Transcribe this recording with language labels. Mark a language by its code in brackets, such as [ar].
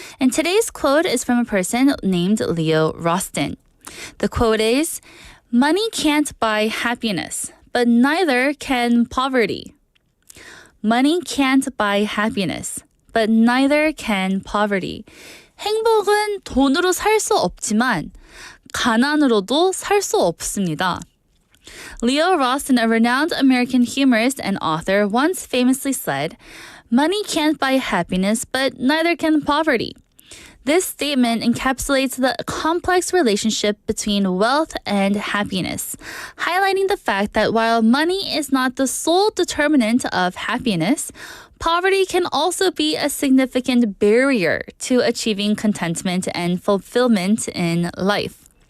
[en] And today's quote is from a person named Leo Roston. The quote is, "Money can't buy happiness, but neither can poverty." Money can't buy happiness, but neither can poverty. [ko] 행복은 돈으로 살 수 없지만 가난으로도 살 수 없습니다. [en] Leo Roston, a renowned American humorist and author, once famously said, "Money can't buy happiness, but neither can poverty." This statement encapsulates the complex relationship between wealth and happiness, highlighting the fact that while money is not the sole determinant of happiness, poverty can also be a significant barrier to achieving contentment and fulfillment in life.